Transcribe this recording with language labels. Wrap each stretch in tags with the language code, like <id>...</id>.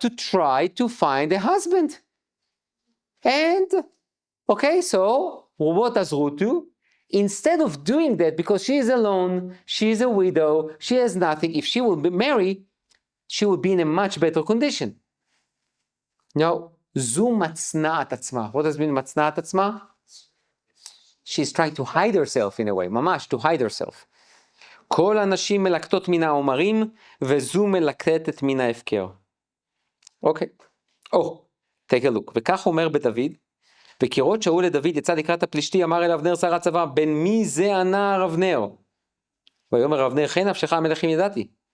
<en>To try to find a husband. And, okay, so what does Ruth do? Instead of doing that, because she is alone, she is a widow, she has nothing, if she will marry, she will be in a much better condition.</en> <he>Now, זו מצנעת עצמה.</he> <en>What does mean</en> <he>מצנעת עצמה?</he> <en>She's trying to hide herself in a way,</en> <he>ממש,</he> <en>to hide herself.</en> <he>כל הנשים מלקטות מן העומרים, וזו מלקטת מן ההפקר. אוקיי.</he> <en>take a look.</en> <he>וכך אומר בדוד, וכראות שאול לדוד יצא לקראת הפלישתי, אמר אל אבנר שר הצבא, בן מי זה הנער אבנר? ויאמר אבנר, חי נפשך המלכים ידעתי.</he>